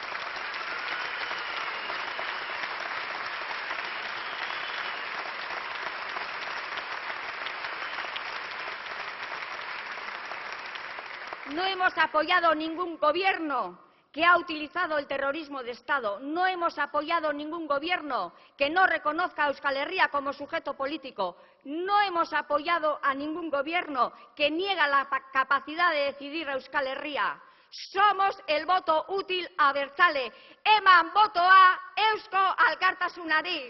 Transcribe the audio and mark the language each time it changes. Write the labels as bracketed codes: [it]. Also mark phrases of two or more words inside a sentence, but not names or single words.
[es] No hemos apoyado ningún gobierno que ha utilizado el terrorismo de Estado. No hemos apoyado ningún gobierno que no reconozca a Euskal Herria como sujeto político. No hemos apoyado a ningún gobierno que niega la capacidad de decidir a Euskal Herria. Somos el voto útil abertzale. [eu] Eman botoa Eusko Alkartasunari.